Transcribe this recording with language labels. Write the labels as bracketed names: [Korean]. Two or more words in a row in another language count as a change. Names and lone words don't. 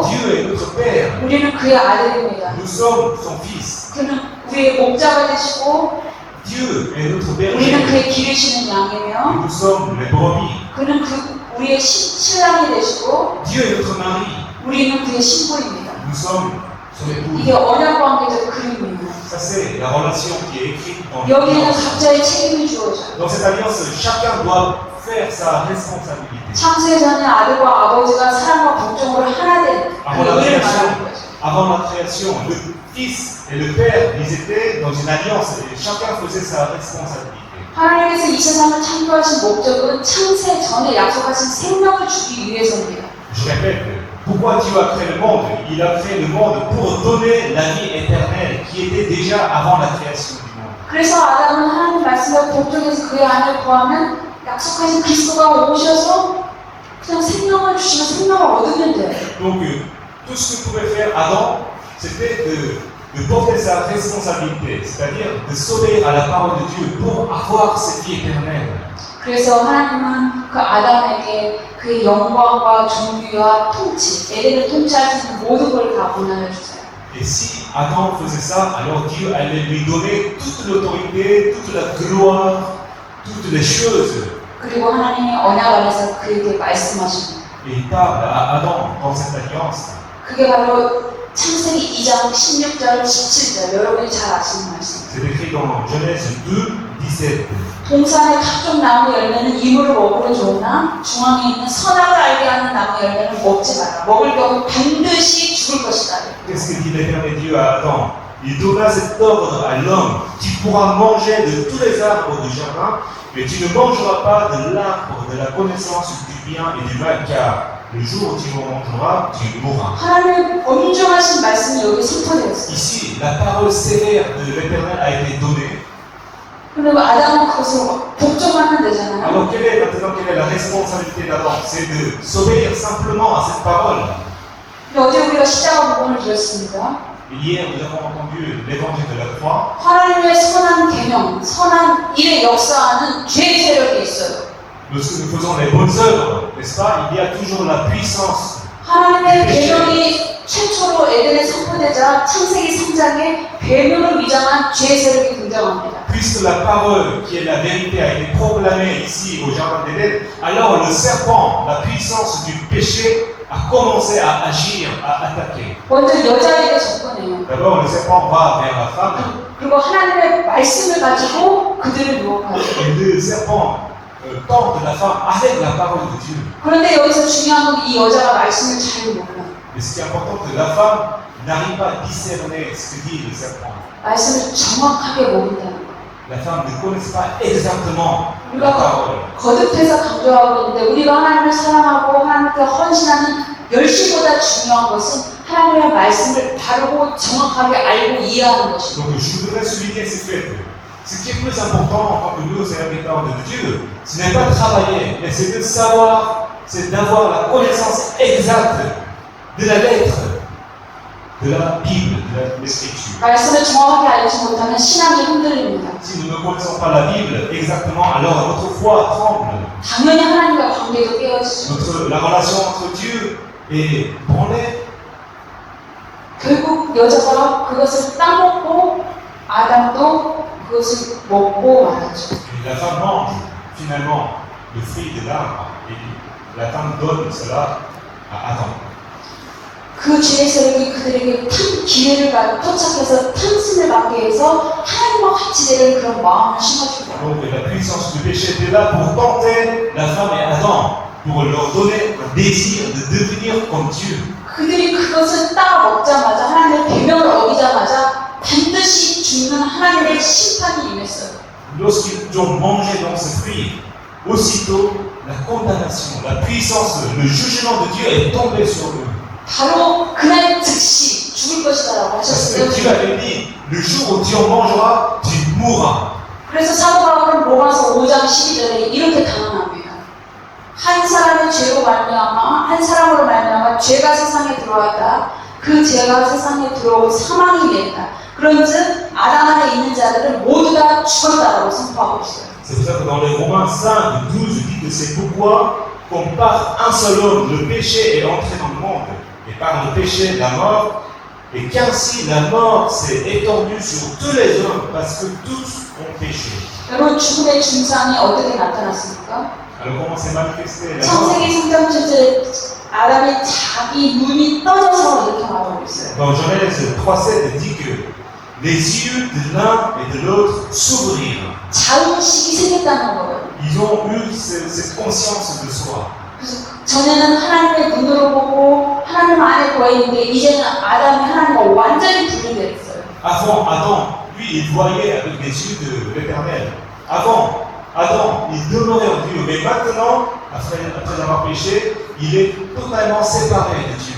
[French] Dieu est notre père. [Korean] 우리는 그의 아들입니다. [French] Nous sommes son fils. [Korean] 그는 우리의 목자가 되시고 [French] Dieu est notre [Korean] 우리는 [French] berger. [Korean] 그의 기르시는 양이며 [French] Nous sommes les brebis. [Korean] 그는 우리의 신랑이 되시고 [French] Dieu est notre mari. [Korean] 우리는 그의 신부입니다. [French] Nous sommes son épouse. [Korean] 이게 언약 관계적 그림입니다. [French] Ça, c'est la relation qui est écrite dans [Korean] 여기에는 [French] l'alliance. [Korean] 각자의 책임이 주어져요. [French] Dans cette alliance, chacun doit faire sa responsabilité. [Korean] 창세 전에 아들과 아버지가 사랑과 복종으로 하나 된 그 의를 말하는 거죠. [French] Avant la création, le Fils et le Père, ils étaient dans une alliance et chacun faisait sa responsabilité. [Korean] 하나님께서 이 세상을 창조하신 목적은 창세 전에 약속하신 생명을 주기 위해서입니다. [French] Je répète, pourquoi Dieu a créé le monde? Il a créé le monde pour donner la vie éternelle qui était déjà avant la création du monde. [Korean] 그래서 아담은 하나님 말씀을 복종해서 그의 안을 구하면 약속하신 그리스도가 오셔서 그냥 생명을 주시면 생명을 얻으면 돼요. [French] Donc, tout ce que pouvait faire Adam, c'était de porter sa responsabilité, c'est-à-dire de s'obéir à la parole de Dieu pour avoir cette vie éternelle. [Korean] 그래서 하나님은 그 아담에게 그의 영광과 존귀와 통치, 에덴을 통치할 수 있는 모든 걸 다 권한을 주세요. [French] Et si Adam faisait ça, alors Dieu allait lui donner toute l'autorité, toute la gloire, toutes les choses. [Korean] 그리고 하나님이 언약 안에서 그에게 말씀하십니다. [French] Et il parle à Adam dans cette alliance. [Korean] 그게 바로 창세기 2장 16절 17절 여러분이 잘 아시는 말씀. [French] C'est écrit dans Genèse 2, 17. [Korean] 동산의 각종 나무 열매는 이물을 먹으면 좋으나 중앙에 있는 선악을 알게 하는 나무 열매는 먹지 마라. 먹을 경우 반드시 죽을 것이다. [French] Qu'est-ce que dit l'Éternel Dieu à Adam? Il donna cet ordre à l'homme: tu pourras manger de tous les arbres du jardin, mais tu ne mangeras pas de l'arbre de la connaissance du bien et du mal, car le jour où tu en mangeras, tu mourras. [Korean] 하나님의 엄중하신 말씀이 여기 선포되었어요. [French] Ici, la parole sévère de l'Éternel a été donnée. [Korean] 그리고 아담은 그것을 복종하면 되잖아요. [French] Alors quelle est la responsabilité d'Adam? C'est de s'obéir simplement à cette parole. [Korean] 근데 어제 우리가 십자가 복음을 들었습니다. [French] Hier, nous avons entendu l'évangile de la croix. [Korean] 하나님의 선한 계명, 선한 일에 역사하는 죄 세력이 있어요. [French] Lorsque nous faisons les bonnes œuvres, n'est-ce pas, il y a toujours la puissance. [Korean] 하나님의 계명이 최초로 에덴에 선포되자 창세기 3장에 괴물을 위장한 죄 세력이 등장합니다. [French] Puisque la parole qui est la vérité a été proclamée ici au Jardin d'Éden, alors le serpent, la puissance du péché, a commencé à agir, à attaquer. [Korean] 먼저 여자에게 접근해요. [French] D'abord, le serpent va vers la femme [Korean] 그리고 하나님의 말씀을 가지고 그들을 유혹하죠. [French] et le serpent tente la femme avec la parole de Dieu. [Korean] 그런데 여기서 중요한 건 이 여자가 말씀을 잘 몰라요. [French] Mais ce qui est important, c'est que la femme n'arrive pas à discerner ce que dit le serpent. [Korean] 말씀을 정확하게 모른다는 거예요. [French] La femme ne connaît pas exactement la [Korean] 우리가 [French] parole. [Korean] 거듭해서 강조하고 있는데 우리가 하나님을 사랑하고 하나님께 헌신하는 열심보다 중요한 것은 하나님의 말씀을 바르고 정확하게 알고 이해하는 것입니다. [French] Donc je voudrais souligner ce fait. Ce qui est plus important en tant que nous, serviteurs de Dieu, ce n'est pas de travailler, mais c'est de savoir, c'est d'avoir la connaissance exacte de la lettre, de la Bible, de l'Écriture. [Korean] 말씀을 정확하게 알지 못하면 신앙이 흔들립니다. [French] Si nous ne connaissons pas la Bible exactement, alors notre foi tremble. [Korean] 당연히 하나님과 관계도 깨어지죠. [French] La relation entre Dieu est branlée. [Korean] 결국 여자가 그것을 따먹고 아담도 그것을 먹고 말았죠. [French] Et la femme mange finalement le fruit de l'arbre et la femme donne cela à Adam. [Korean] 그 죄의 세력이 그들에게 기회를 포착해서 탐심을 받게 해서 하나님과 같이 되는 그런 마음을 심어준 거예요. [French] Donc la puissance du péché était là pour tenter la femme et Adam, pour leur donner un désir de devenir comme Dieu. [Korean] 그들이 그것을 따 먹자마자 하나님의 계명을 어기자마자 반드시 죽는 하나님의 심판이 임했어요. [French] Lorsqu'ils ont mangé dans ce fruit, aussitôt la condamnation, la puissance, le jugement de Dieu est tombé sur eux. [Korean] 바로 그날 즉시 죽을 것이다라고 [French] Parce [Korean] 하셨어요. [French] que Dieu avait dit, le jour où tu en mangeras, tu mourras. [Korean] 그래서 사도 바울은 로마서 5장 12절에 이렇게 단언합니다. 한 사람의 죄로 말미암아 한 사람으로 말미암아 죄가 세상에 들어왔다. 그 죄가 세상에 들어오고 사망이 됐다. 그런즉 아담 안에 있는 자들은 모두 다 죽었다라고 선포하고 있어요. [French] C'est pour ça que dans les Romains 5, 12, dit que c'est pourquoi, comme par un seul homme, le péché est entré dans le monde, et par le péché, la mort, et qu'ainsi la mort s'est étendue sur tous les hommes, parce que tous ont péché. [Korean] 여러분 죽음의 증상이 어떻게 나타났습니까? [French] Alors comment s'est manifesté la mort? [Korean] 창세기 3장 7절에 아담이 자기 눈이 떠져서 이렇게 말하고 있어요. [French] Dans Genèse 3,7, dit que les yeux de l'un et de l'autre s'ouvrirent. [Korean] 자의식이 생겼다는 거예요. [French] Ils ont eu cette conscience de soi. [Korean] 그래서 전에는 하나님의 눈으로 보고 하나님 안에 거해 있는데 이제는 아담이 하나님과 완전히 분리됐어요. [French] Avant, Adam, lui, il voyait avec les yeux de l'Éternel. Avant, Adam, il demeurait en Dieu. Mais maintenant, après avoir péché, il est totalement séparé de Dieu.